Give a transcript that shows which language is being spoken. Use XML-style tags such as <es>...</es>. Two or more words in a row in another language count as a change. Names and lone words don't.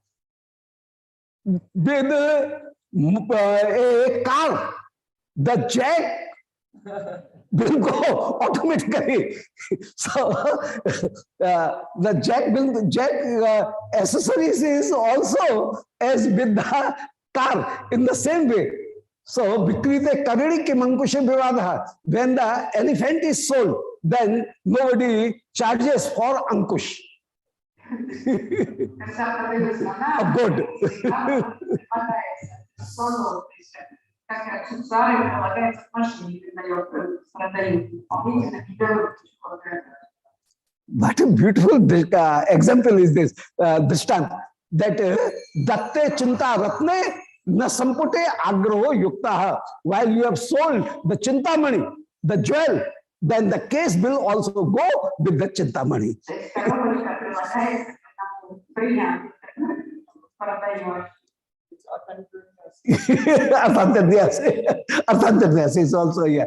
<en>With a car, the jack will go automatically. So the jack accessories is also as with the car in the same way.</en> <sa>So विक्रीते करिणि किम् अङ्कुशे विवादः.</sa> <en>When the elephant is sold, then nobody charges for ankush. Good. What a beautiful example is this, Drishtanta, that</en> <sa>दत्ते चिन्ता रत्ने न सम्पुटे आग्रहो युक्तः.</sa> <en>While you have sold the chintamani, the jewel, then the case will also go with the chintamani. Arthantadyas is also here.</en>